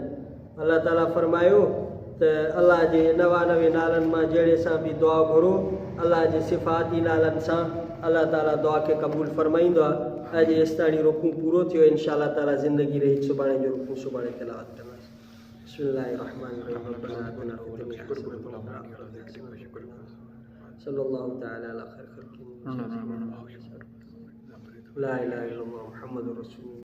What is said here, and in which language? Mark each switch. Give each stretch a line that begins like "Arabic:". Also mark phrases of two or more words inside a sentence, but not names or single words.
Sindhi: अल्लाह ताला फरमायो त अल्लाह जे 99 नालनि मां जहिड़े सां बि दुआ घुरो, अल्लाह जे सिफ़ाती नालनि सां अल्लाह ताला दुआ खे क़बूल फरमाईंदो आहे। अॼु एसिताणी रुकू पूरो थियो। इंशाअल्लाह ताला ज़िंदगी रही सुभाणे जो रुकू सुभाणे तिलावत कंदासीं।
Arabic: بسم الله الرحمن الرحيم. صلى الله تعالى على خير خلقه لا إله إلا الله محمد رسول الله.